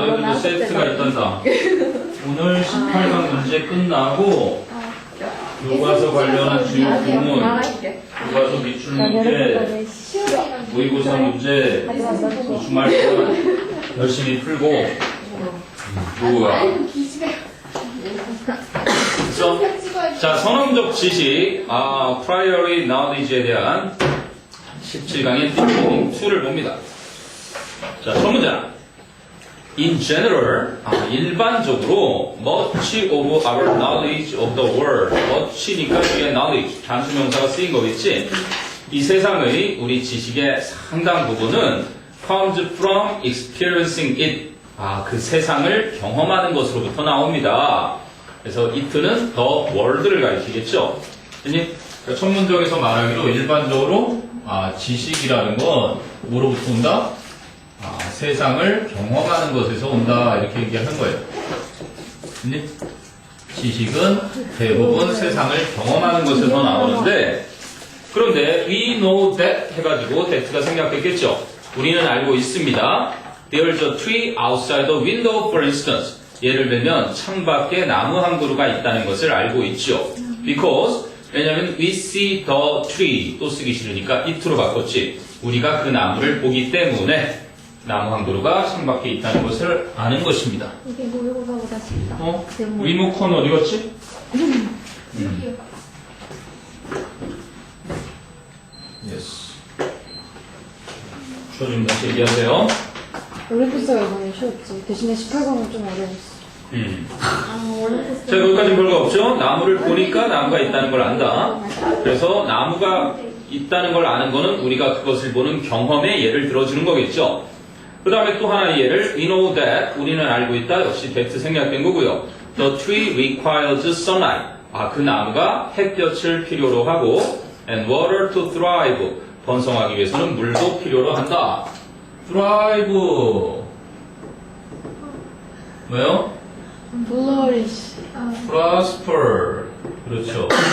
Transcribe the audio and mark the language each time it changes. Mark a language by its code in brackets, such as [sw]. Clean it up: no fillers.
[ko] 너희들도 세트가 있단다. 오늘 18강 문제 끝나고, 교과서 관련한 주요 부문, 교과서 기출 문제, 모의고사 문제, 주말 동안 열심히 풀고, 좋아. 그래서, 자, 선언적 지식, priori knowledge에 대한 17강의 디테일링 2를 봅니다. 자, 첫 문장. [en] In general, [ko] 일반적으로 [en] much of our knowledge of the world, much니까 뒤에 knowledge, [ko] 단수명사가 쓰인 거겠지? 이 세상의 우리 지식의 상당 부분은 [en] comes from experiencing it. [ko] 그 세상을 경험하는 것으로부터 나옵니다. 그래서 it는 [en] the world를 [ko] 가리키겠죠? 첫 문장에서 말하기로 일반적으로 지식이라는 건 뭐로부터 온다? 세상을 경험하는 것에서 온다 이렇게 얘기하는 거예요. 지식은 대부분 세상을 경험하는 것에서 나오는데 그런데 [en] we know that [ko] 해가지고 that가 생략됐겠죠. 우리는 알고 있습니다. [en] There's a tree outside the window for instance. [ko] 예를 들면 창밖에 나무 한 그루가 있다는 것을 알고 있죠. [en] Because [ko] 왜냐하면 [en] we see the tree [ko] 또 쓰기 싫으니까 it로 바꿨지. 우리가 그 나무를 보기 때문에 나무 한 그루가 창밖에 있다는 것을 아는 것입니다. 이게 모의고사보다 쉽다. 리모컨 어디 갔지? 예스. 좀 다시 얘기하세요. 올림픽사가 이번에 쉬웠지. 대신에 18강은 좀 어려웠어. 자, 여기까지는 별거 없죠? 나무를 보니까 나무가 있다는 걸 안다. 그래서 나무가 있다는 걸 아는 거는 우리가 그것을 보는 경험의 예를 들어주는 거겠죠. 그 다음에 또 하나의 예를 [en] we know that [ko] 우리는 알고 있다. 역시 that 생략된 거고요. [en] The tree requires sunlight. [ko] 그 나무가 햇볕을 필요로 하고 [en] and water to thrive. [ko] 번성하기 위해서는 물도 필요로 한다. thrive 뭐요? [en] flourish. [ko] prosper 그렇죠.